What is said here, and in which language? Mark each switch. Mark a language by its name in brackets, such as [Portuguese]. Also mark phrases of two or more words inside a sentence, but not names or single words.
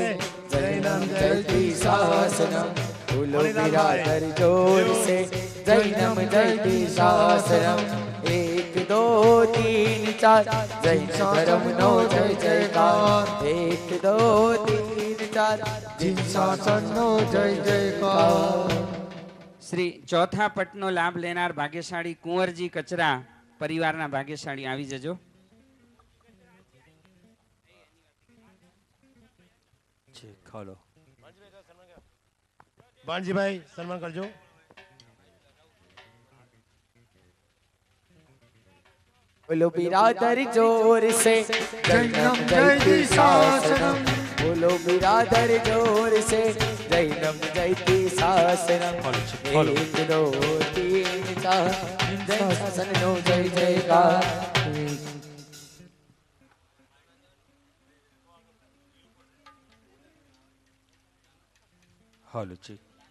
[Sanskrit] जैनम जयती शासनम। [Hindi] बोलो बिरादर जोर से [Sanskrit] जैनम जयती शासनम। [Gujarati] 1 2 3 4 જૈન ધર્મ નો જય જયકાર। 1 2 3 4 જીન શાસનનો જય જયકાર. શ્રી ચોથા પટનો લાભ લેનાર ભાગ્યશાળી કુંવરજી કચરા પરિવારના ભાગ્યશાળી આવી જજો. ભાણજીભાઈ સન્માન કરજો. [Hindi] बोलो बिरादर जोर से [Sanskrit] जैनम जयति शासनम. [Hindi] बोलो बिरादर जोर से [Sanskrit] जैनम जयति शासनम. [Hindi] एक दो तीन चार [Gujarati] જય શાસન નો જય જયકાર. હાલો જી